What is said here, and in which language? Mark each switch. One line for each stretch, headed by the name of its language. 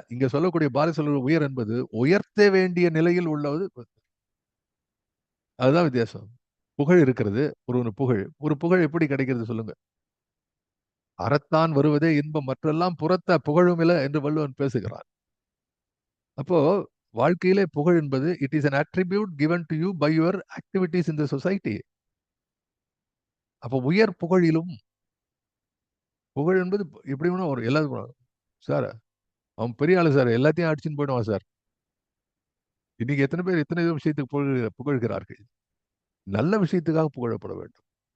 Tamil: இங்க சொல்லக்கூடிய பாரதி சொல்ற உயர் என்பது உயர்த்த வேண்டிய நிலையில் உள்ளது. அதுதான் வித்தியாசம். புகழ் இருக்கிறது. ஒரு புகழ். ஒரு புகழ் எப்படி கிடைக்கிறது சொல்லுங்க? அறத்தான் வருவதே இன்பம், மற்றெல்லாம் புறத்த புகழுமில்ல என்று வள்ளுவன் பேசுகிறான். அப்போ வாழ்க்கையிலே புகழ் என்பது
English: It is an attribute given to you by your activities in the society.
Tamil: அப்போ உயர் புகழிலும் புகழ் என்பது எப்படி வேணா ஒரு எல்லாத்துக்கும் சார் அவன் பெரிய ஆளு சார், எல்லாத்தையும் அடிச்சுன்னு போயிடுவான் சார். இன்னைக்கு எத்தனை பேர் எத்தனை விஷயத்துக்கு புகழ்கிறார்கள்? நல்ல விஷயத்துக்காக புகழப்பட வேண்டும்.